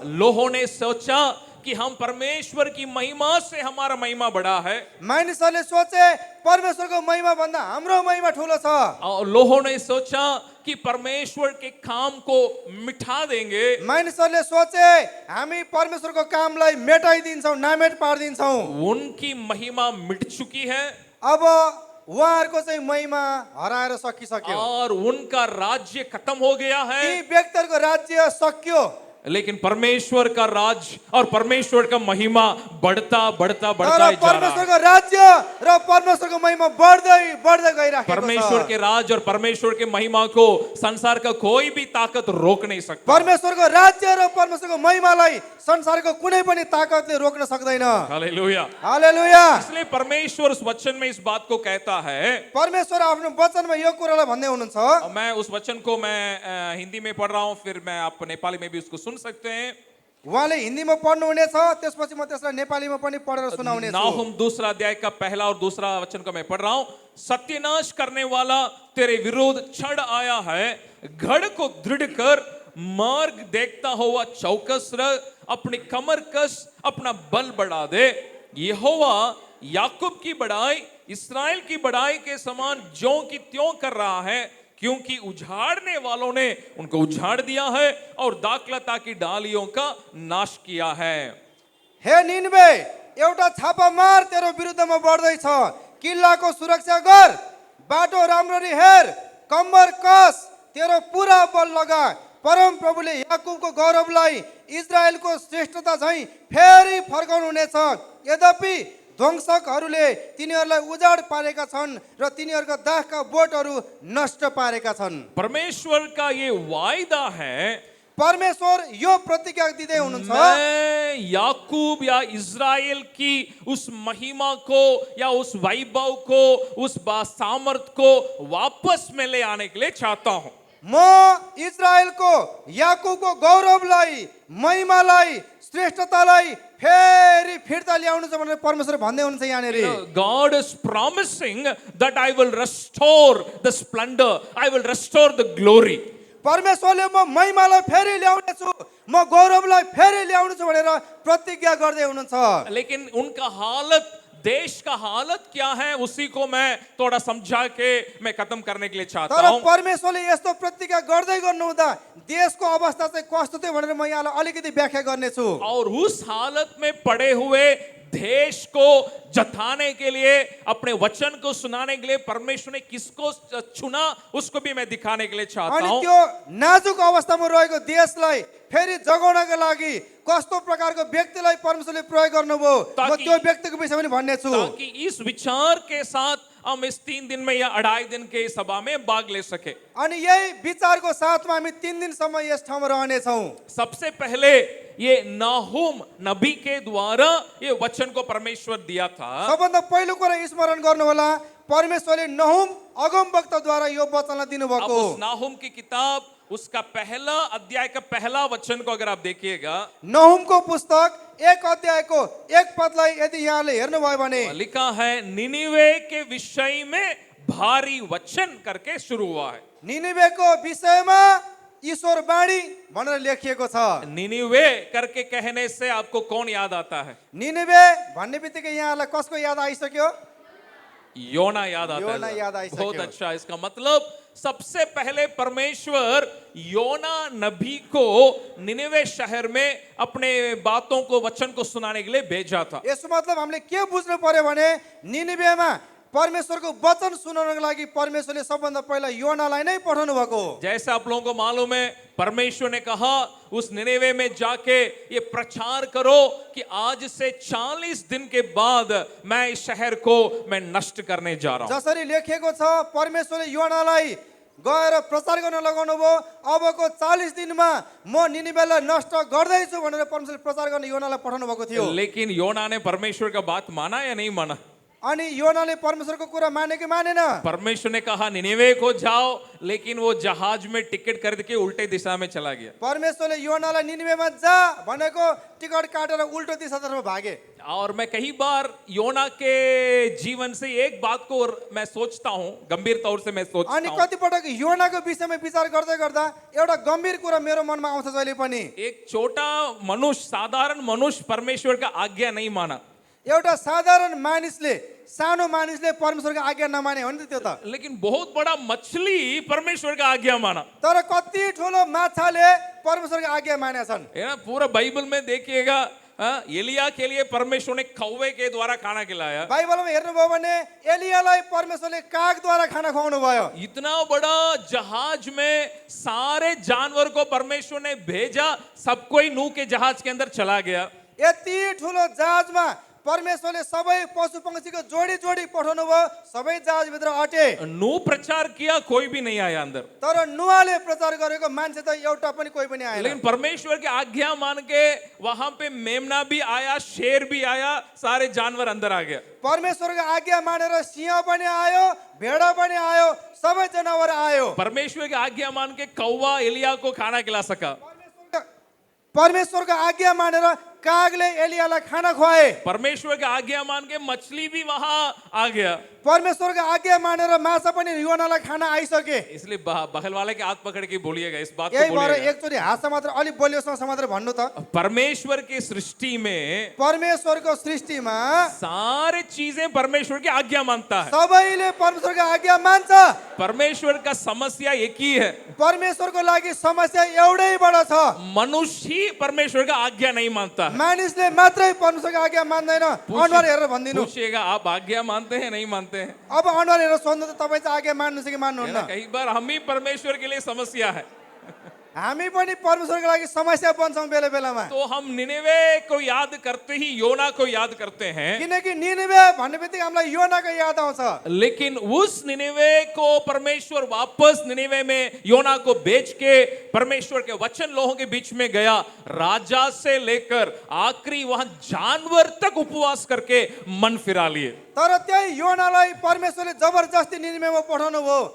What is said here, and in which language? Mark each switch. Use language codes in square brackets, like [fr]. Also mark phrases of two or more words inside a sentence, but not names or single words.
[hi] लोगों ने सोचा कि हम परमेश्वर की महिमा से हमारा महिमा बड़ा है, [ne] मानिसहरूले सोचे परमेश्वरको महिमा भन्दा हाम्रो महिमा ठुलो छ। [hi] और लोगों ने सोचा कि परमेश्वर के काम को मिटा देंगे। [ne] मानिसहरूले सोचे हामी परमेश्वरको कामलाई मेटाइदिन्छौँ, नामेट पार्दिन्छौँ। [hi] उनकी महिमा मिट चुकी है [ne] अब उहाँहरूको चाहिँ महिमा हराएर सकिसक्यो। [hi] और उनका राज्य खत्म हो गया है। [ne] ती व्यक्तिहरूको राज्य सक्यो, [hi] लेकिन परमेश्वर का राज और परमेश्वर का महिमा बढ़ता बढ़ता बढ़ता तर ही जा रहा है। [ne] परमेश्वरको राज्य र परमेश्वरको महिमा बढ्दै बढ्दै गइराखेको छ। [hi] परमेश्वर के राज और परमेश्वर के महिमा को संसार का कोई भी ताकत रोक नहीं सकता। [ne] परमेश्वरको राज्य र परमेश्वरको महिमालाई संसारको कुनै पनि ताकतले रोक्न सक्दैन। हालेलुया। हालेलुया। [hi] इसलिए परमेश्वर उस वचन में इस बात को कहता है। [ne] परमेश्वर आफ्नो वचनमा यो कुरालाई भन्दै हुनुहुन्छ। [hi] मैं उस वचन को मैं हिंदी में पढ़ रहा हूं, फिर मैं आप नेपाली में भी उसको सुन सकते हैं। [ne] उहाँले हिन्दीमा पढ्नुहुनेछ, त्यसपछि म त्यसलाई नेपालीमा पनि पढेर सुनाउने छु। [hi] नाहुम दूसरा अध्याय का पहला और दूसरा वचन को मैं पढ़ रहा हूं। सत्यानाश करने वाला तेरे विरोध चढ़ आया है, गढ़ को दृढ़ कर, मार्ग देखता हुआ चौकस रह, अपनी कमर कस, अपना बल बढ़ा दे। यहोवा याकूब की बड़ाई इस्राएल की बड़ाई के समान ज्यों की त्यों कर रहा है, क्योंकि उजाड़ने वालों ने उनको उजाड़ दिया है और दाखलता की डालियों का नाश किया है। [ne] हे निनवे, एउटा छापा मार तेरो विरुद्धमा बढ्दैछ, किल्लाको सुरक्षा गर, बाटो राम्ररी हेर, कम्मर कस, तेरो पुरा बल लगा। परम प्रभुले याकुबको गौरवलाई इजरायलको श्रेष्ठता झैं फेरि फर्काउनु हुनेछ। यद्यपि ध्वंसकहरूले तिनीहरूलाई उजाड पारेका छन् र तिनीहरूका दागका बोटहरू नष्ट पारेका छन्। [hi] परमेश्वर का ये वायदा है, [ne] परमेश्वर यो प्रतिज्ञा दिँदै हुनुहुन्छ, [hi] मैं याकूब या इजराइल की उस महिमा को या उस वैभव को, उस सामर्थ को वापस में ले आने के लिए चाहता हूं। [ne] म इजरायलको याकुबको गौरवलाई, महिमालाई, श्रेष्ठतालाई फेरि फिर्ता ल्याउनु छ भनेर परमेश्वर भन्दै हुनुहुन्छ यहाँनेरि। [en] God is promising that I will restore the splendor, I will restore the glory. [ne] परमेश्वरले म महिमालाई फेरि ल्याउने छु, म गौरवलाई फेरि ल्याउने छु भनेर प्रतिज्ञा गर्दै हुनुहुन्छ। [hi] लेकिन उनका हालत, देश का हालत क्या है, उसी को मैं थोड़ा समझा के मैं खत्म करने के लिए चाहता तर हूं। [ne] परमेश्वरले यस्तो प्रतिज्ञा गर्दै गर्नुहुँदा देशको अवस्था चाहिँ कस्तो थियो भनेर म यहाँलाई अलिकति व्याख्या गर्नेछु। [hi] और उस हालत में पड़े हुए देश को जताने के लिए, अपने वचन को सुनाने के लिए परमेश्वर ने किसको चुना, उसको भी मैं दिखाने के लिए चाहता अनि हूं। [ne] त्यो नाजुक अवस्थामा रहेको देशलाई फेरि जगाउनका लागि कस्तो प्रकारको व्यक्तिलाई परमेश्वरले प्रयोग गर्नुभयो, म त्यो व्यक्तिको विषयमा पनि भन्ने छु, [hi] ताकि इस विचार के साथ हम इस 3 दिन में या 2.5 दिन के सभा में भाग ले सके। [ne] अनि यही विचारको साथमा हामी 3 दिनसम्म यस ठाउँमा रहनेछौँ। [hi] सबसे पहले ये नाहुम नबी के द्वारा ये वचन को परमेश्वर दिया था। [ne] सबभन्दा पहिलो कुरा स्मरण गर्नु होला, परमेश्वरले नहुम अगमवक्ताद्वारा यो वचनलाई अब दिनुभएको। [hi] उस नाहुम की किताब उसका पहला अध्याय का पहला वचन को अगर आप देखिएगा, [ne] नहुमको पुस्तक 1 अध्यायको 1 पदलाई यदि यहाँले हेर्नुभयो भने [hi] लिखा है निनिवे के विषय में भारी वचन करके शुरू हुआ है। [ne] निनिवेको विषयमा ईश्वर वाणी भनेर लेखिएको छ। [hi] निनिवे करके कहने से आपको कौन याद आता है? [ne] निनिवे भन्ने बित्तिकै यहाँलाई कसको याद आइसक्यो? [hi] योना याद आता योना है। [ne] याद आइसक्यो। [hi] बहुत अच्छा, इसका मतलब सबसे पहले परमेश्वर योना नबी को निनिवे शहर में अपने बातों को, वचन को सुनाने के लिए भेजा था। [ne] यसको मतलब हामीले के बुझ्नु पर्यो भने निनिवेमा परमेश्वरको वचन सुनाउनको लागि परमेश्वरले सबभन्दा पहिला योनालाई नै पठाउनु भएको हो। [hi] जैसे आप लोगों को मालूम है, परमेश्वर ने कहा उस निनिवे में जाके ये प्रचार करो कि आज से 40 दिन के बाद मैं इस शहर को मैं नष्ट करने जा रहा हूं। [ne] जसरी लेखिएको छ परमेश्वरले योनालाई गएर प्रचार गर्न लगाउनु भयो। अबको 40 दिनमा म निनिवेलाई नष्ट गर्दैछु भनेर परमेश्वरले प्रचार गर्न योनालाई पठाउनु भएको थियो। [hi] लेकिन योना ने परमेश्वर का बात माना या नहीं माना? [ne] अनि योनाले परमेश्वरको कुरा माने कि मानेन? [hi] परमेश्वर ने कहा निनिवे को जाओ, लेकिन वो जहाज में टिकट खरीद के उल्टे दिशा में चला गया। [ne] परमेश्वरले योनालाई निनिवेमा जा भनेको टिकट काटेर उल्टो दिशातर्फ भागे। [hi] और मैं कई बार योना के जीवन से एक बात को मैं सोचता हूं, गंभीर तौर से मैं सोचता अनि हूं। [ne] कतिपटक योनाको विषयमा विचार गर्दै गर्दा एउटा गम्भीर कुरा मेरो मनमा आउँछ जहिले पनि। [hi] एक छोटा मनुष्य, साधारण मनुष्य परमेश्वर का आज्ञा नहीं माना, [ne] एउटा साधारण मानिसले, सानो मानिसले परमेश्वरको आज्ञा नमाने हो नि त त्यो त। [hi] लेकिन बहुत बड़ा मछली परमेश्वर का आज्ञा माना [ne] तर कति ठुलो माछाले परमेश्वरको आज्ञा मानेछन्। [hi] है ना। पूरा बाइबल में देखिएगा, एलिया के लिए परमेश्वर ने कौवे के द्वारा खाना खिलाया। [ne] बाइबलमा हेर्नुभयो भने एलियालाई परमेश्वरले कागद्वारा खाना खुवाउनु भयो। [hi] इतना बड़ा जहाज में सारे जानवर को परमेश्वर ने भेजा, सब कोई नूह के जहाज के अंदर चला गया। [ne] यति ठुलो जहाजमा परमेश्वरले सबै पशु पंक्षीको जोडी जोडी पठाउनु भयो, सबै जहाजभित्र अटे। [hi] नूह प्रचार किया, कोई भी नहीं आया अंदर। [ne] तर नुहाले प्रचार गरेको मान्छे त एउटा पनि कोही पनि आएन। [hi] लेकिन परमेश्वर की आज्ञा मान के वहां पे मेमना भी आया, शेर भी आया, सारे जानवर अंदर आ गया। [ne] परमेश्वरको आज्ञा मानेर सिंह पनि आयो, भेडा पनि आयो, सबै जनावर आयो। [hi] परमेश्वर की आज्ञा मान के कौवा एलिया को खाना खिला सका। [ne] परमेश्वरको आज्ञा मानेर कागले एलियालाई खाना खुवाए। [hi] परमेश्वर की आज्ञा मान के मछली भी वहां आ गया। [ne] परमेश्वरको आज्ञा मानेर माछा पनि योनालाई खाना आइसके। [hi] इसलिए बगल वाले के हाथ पकड़ के बोलिएगा, इस बात को [ne] यही भएर [hi] बोलिएगा। [ne] एकचोटि हाँस मात्र अलि बलियोसँग मात्र भन्नु त। [hi] परमेश्वर की सृष्टि में [ne] परमेश्वरको सृष्टिमा [hi] सारे चीजें परमेश्वर की आज्ञा मानता है। [ne] सबैले परमेश्वरको आज्ञा मान्छ। [hi] परमेश्वर का समस्या एक ही है, [ne] परमेश्वरको लागि समस्या एउटैबाट छ, [hi] मनुष्य ही परमेश्वर का आज्ञा नहीं मानता है। [ne] मानिसले मात्रै परमेश्वरको आज्ञा मान्दैन। अनुहार हेरेर भनिदिनु। [hi] पूछिएगा आप आज्ञा मानते हैं नहीं मानते हैं? [ne] अब अनुहार हेरेर सोध्नु त तपाईँ चाहिँ आज्ञा मान्नुहुन्छ कि मान्नुहुन्न? [hi] कई बार हम ही परमेश्वर के लिए समस्या है। [ne] हामी पनि परमेश्वरको लागि समस्या बन्छौँ बेला बेलामा। [hi] तो हम निनिवे को याद करते ही योना को याद करते हैं, [ne] किनकि निनिवे भन्ने बित्तिकै हामीलाई योनाको याद आउँछ। [hi] लेकिन उस निनिवे को परमेश्वर वापस निनिवे में योना को बेच के परमेश्वर के वचन लोगों के बीच में गया। राजा से लेकर आखिरी वहां जानवर तक उपवास करके मन फिरा लिए। [ne] तर त्यही योनालाई परमेश्वरले जबरजस्ती निनिवेमा पठाउनु भयो।